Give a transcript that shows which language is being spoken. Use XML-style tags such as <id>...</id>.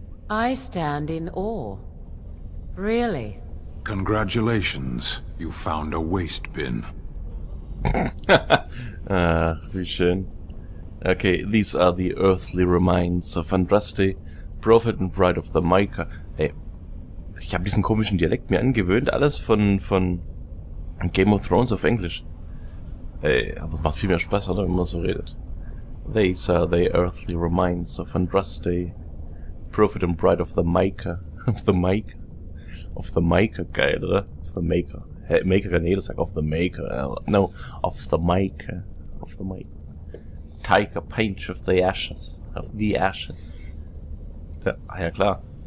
<en>I stand in awe. Really? Congratulations, you found a waste bin.</en> <de>Ach, wie schön.</de> <en>Okay, these are the earthly remains of Andraste, prophet and bride of the Maker.</en> <de>Ey, ich habe diesen komischen Dialekt mir angewöhnt, alles von Game of Thrones auf Englisch. Ey, aber es macht viel mehr Spaß, oder, wenn man so redet.</de> <en>These are the earthly remains of Andraste, prophet and bride of the Maker. Of the Maker. Of the Maker,</en> <de>geil, oder?</de> <en>Of the Maker.</en> <de>Maker kann jeder sagen,</de> <en>of the Maker. No, of the Maker. Of the Maker. Take a pinch of the ashes. Of the ashes.</en> <de>Ja, klar.</de>